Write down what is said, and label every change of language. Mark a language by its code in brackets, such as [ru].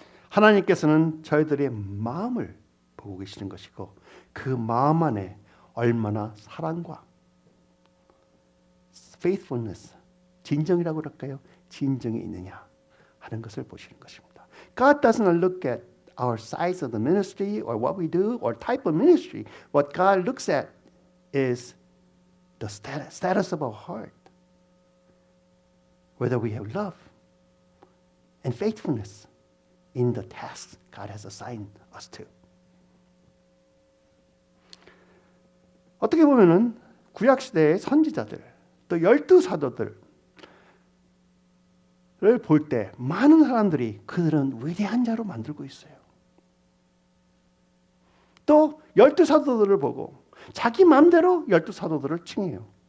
[ko] 하나님께서는 저희들의 마음을 보고 계시는 것이고 그 마음 안에 얼마나 사랑과 faithfulness, 진정이라고 그럴까요? 진정이 있느냐 하는 것을 보시는 것입니다. [en] God doesn't look at our size of the ministry or what we do or type of ministry. What God looks at is the status of our heart. Whether we have love and faithfulness in the tasks God has assigned us to. [ko] 어떻게 보면은 구약 시대의 선지자들 또 12사도들을 볼 때 많은 사람들이 그들은 위대한 자로 만들고 있어요. 또 12사도들을 보고 자기 마음대로 12사도들을 칭해요.